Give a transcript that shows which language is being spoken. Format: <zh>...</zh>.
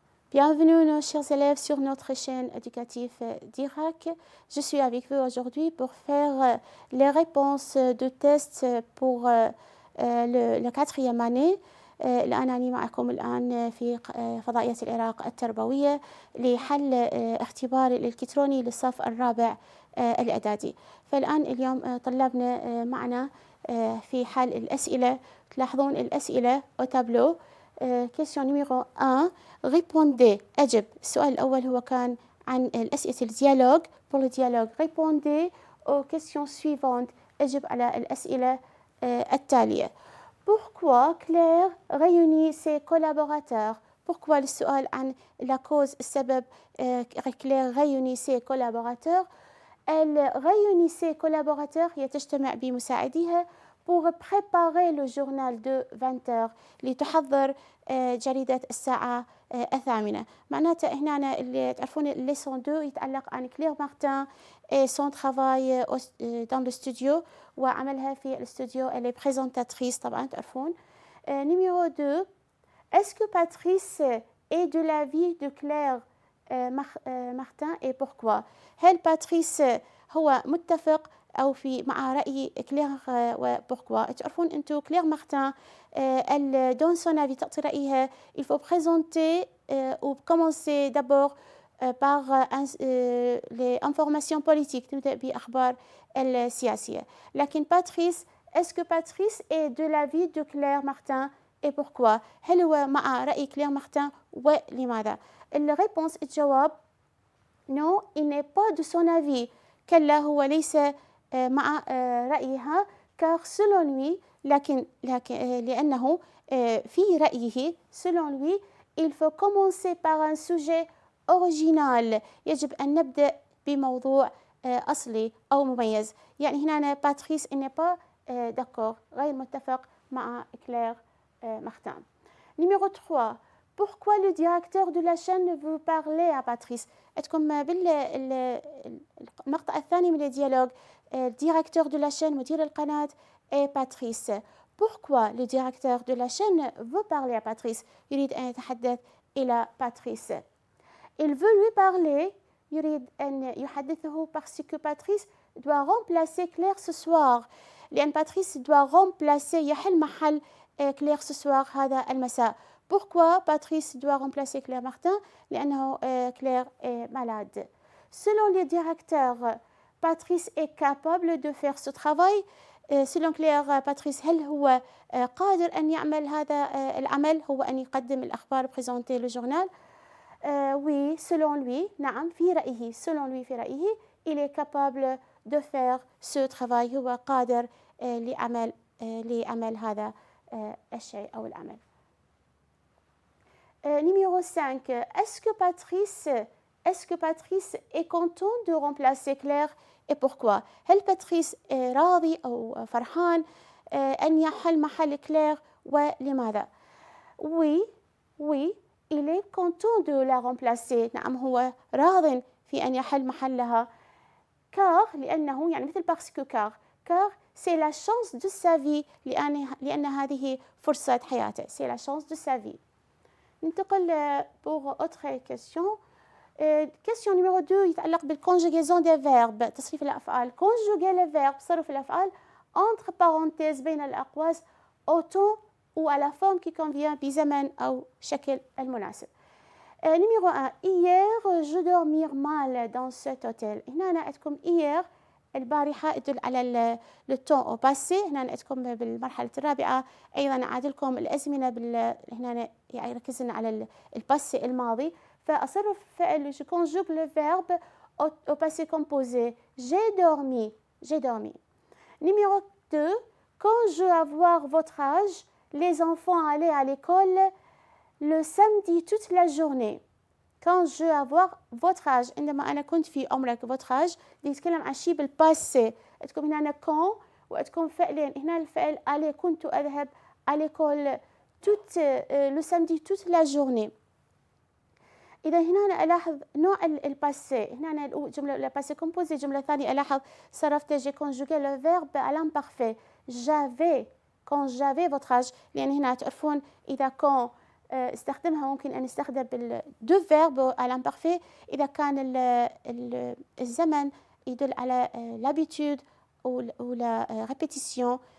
<fr>Bienvenue, nos chers élèves, sur notre chaîne éducative d'Irak. Je suis avec vous aujourd'hui pour faire les réponses de tests pour la quatrième année.</fr> <ar>الآن أنا معكم الآن في فضائية العراق التربوية لحل اختبار الإلكتروني للصف الرابع الإعدادي. فالآن اليوم طلابنا معنا في حل الأسئلة. تلاحظون الأسئلة</ar> <fr>au tableau. Question numéro 1. Répondez.</fr> <ar>أجب. السؤال الأول هو كان عن الأسئلة الديالوج.</ar> <fr>Pour le dialogue, répondez aux questions suivantes.</fr> <ar>أجب على الأسئلة التالية.</ar> <fr>Pourquoi Claire réunit ses collaborateurs? Pourquoi</fr> <ar>السؤال عن</ar> <fr>la cause</fr> <ar>السبب</ar> <fr>Claire réunit ses collaborateurs. Elle réunit ses collaborateurs</fr> <ar>هي تجتمع بمساعديها</ar> <fr>pour préparer le journal de 20h</fr> <ar>لتحضر جريدة الساعة 8. معناته هنا اللي تعرفون الليسون 2 يتعلق عن كلير مارتن</ar> <fr>et son travail dans le studio</fr> <ar>وعملها في الاستوديو</ar> <fr>elle est présentatrice</fr> <ar>طبعا تعرفون.</ar> <fr>Numéro 2. Est-ce que Patrice est de l'avis de Claire</fr> <ar>مارتن</ar> <fr>et pourquoi؟</fr> <ar>هل باتريس هو متفق أو مع رأي كلير وبوركوا؟ تعرفون أنتم كلير مارتن</ar> <fr>elle donne son avis</fr> <ar>تعطي رأيها.</ar> <fr>Il faut présenter ou commencer d'abord par les informations politiques</fr> <ar>تبدأ بأخبار السياسية. لكن باتريس</ar> <fr>est-ce que Patrice est de l'avis de Claire Martin et pourquoi؟</fr> <ar>هل هو مع رأي كلير مارتن ولماذا؟ الريبونس الجواب</ar> <fr>non il n'est pas de son avis.</fr> <ar>كلا هو ليس مع رأيها</ar> <fr>car selon lui</fr> <ar>لكن لأنه في رأيه</ar> <fr>selon lui il faut commencer par un sujet original.</fr> <ar>يجب أن نبدأ بموضوع أصلي أو مميز. يعني هنا باتريس</ar> <fr>il n'est pas d'accord</fr> <ar>غير متفق مع كلير مارتن.</ar> <fr>Numéro 3. Pourquoi le directeur de la chaîne veut parler à Patrice؟</fr> <ar>عندكم بالمقطع الثاني من الديالوج</ar> <fr>directeur de la chaîne</fr> <ar>مدير القناة</ar> <fr>et Patrice. Pourquoi le directeur de la chaîne veut parler à Patrice؟</fr> <ar>يريد أن يتحدث إلى</ar> <fr>Patrice. Il veut lui parler</fr> <ar>يريد أن يحدثه</ar> <fr>parce que Patrice doit remplacer Claire ce soir.</fr> <ar>لأن</ar> <fr>Patrice doit remplacer</fr> <ar>يحل محل</ar> <fr>Claire ce soir</fr> <ar>هذا المساء.</ar> <fr>Pourquoi Patrice doit remplacer Claire Martin؟</fr> <ar>لأنه</ar> <fr>Claire est malade. Selon les directeurs, Patrice est capable de faire ce travail.</fr> <ar>selon Claire Patrice هل هو قادر أن يعمل هذا العمل هو أن يقدم الأخبار</ar> <fr>présenter le journal؟ oui selon lui</fr> <ar>نعم في رأيه</ar> <fr>selon lui</fr> <ar>في رأيه</ar> <fr>il est capable de faire ce travail.</fr> <ar>هو قادر لعمل هذا الشيء أو العمل.</ar> <fr>Numéro 5. Est-ce que Patrice est content de remplacer Claire et pourquoi؟</fr> <ar>هل باتريس راضي أو فرحان أن يحل محل كلير ولماذا؟</ar> <fr>Oui, il est content de la remplacer.</fr> <ar>نعم هو راض في أن يحل محلها.</ar> <fr>car</fr> <ar>لأنه يعني مثل</ar> <fr>parce que car c'est la chance de sa vie</fr> <ar>لأن هذه فرصة حياته.</ar> <fr>C'est la chance de sa vie.</fr> <ar>ننتقل</ar> <fr>pour autre question. question numéro 2</fr> <ar>يتعلق</ar> <fr>بالconjugaison des verbes</fr> <ar>تصريف الأفعال.</ar> <fr>conjuguer les verbes</fr> <ar>صرف الأفعال</ar> <fr>entre parenthèses</fr> <ar>بين الأقواس</ar> <fr>au temps ou à la forme qui convient</fr> <ar>بزمن أو شكل المناسب.</ar> <fr>numéro 1. hier je dormir mal dans cet hôtel.</fr> <ar>هنا عندكم hier البارحة يدل على</ar> <fr>le temps au passé.</fr> <ar>هنا عندكم بالمرحلة الرابعة أيضا عادلكم الأزمنة هنا يعني ركزنا على الباسي الماضي. فأصرف فعل</ar> <fr>je conjugue le verbe au passé composé. J'ai dormi. Numéro 2. Quand je vais avoir votre âge, les enfants allaient à l'école le samedi toute la journée. Quand je vais avoir votre âge</fr> <ar>عندما أنا كنت في عمرك</ar> <fr>votre âge</fr> <ar>يتكلم عن شيء بالباسي. عندكم هنا quand وعندكم فعلين. هنا الفعل aller كنت أذهب</ar> <fr>à l'école le samedi toute la journée.</fr> <ar>إذا هنا أنا ألاحظ نوع الباسي. هنا أنا الجملة الباسي composé. الجملة الثانية ألاحظ صرفت</ar> <fr>j'ai conjugué le verbe à l'imparfait. Quand j'avais votre âge.</fr> <ar>لأن هنا تعرفون إذا quand استخدمها ممكن أن نستخدم بالدو فيرب على l'imparfait إذا كان الزمن يدل على</ar> <fr>l'habitude ou la répétition.</fr>